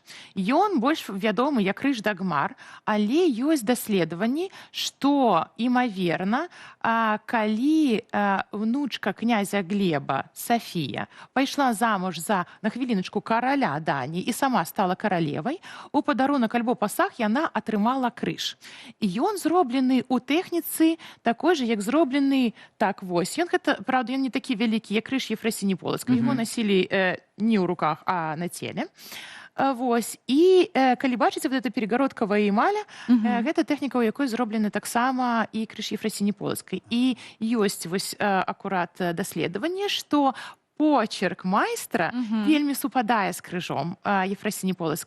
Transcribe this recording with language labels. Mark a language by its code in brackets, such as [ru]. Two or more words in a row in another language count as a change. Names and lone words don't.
[be] Ён больш вядомы як крыж Дагмар, але ёсць даследаванні, што, імаверна, калі внучка князя Глеба, Сафія, пайшла замуж за, на хвіліначку, караля Даніі і сама стала каралевай, у падарунак альбо пасаг яна атрымала крыж. І ён зроблены ў тэхніцы такой же, як зроблены, так вось. Ён гэта, правда, ён не такі вялікі, як крыж Ефрасіні Полацкай. [ru] Его носили [be] не ў руках, а на целе. Вось. І калі бачыце, [ru] вот эта перегородкавая [be] эмаля, гэта тэхніка, у якой зроблены таксама і крыж Ефрасіні Полацкай. І ёсць вось акурат даследаванне, што почерк майстра вельмі супадае з крыжом Ефрасіні Полацкай.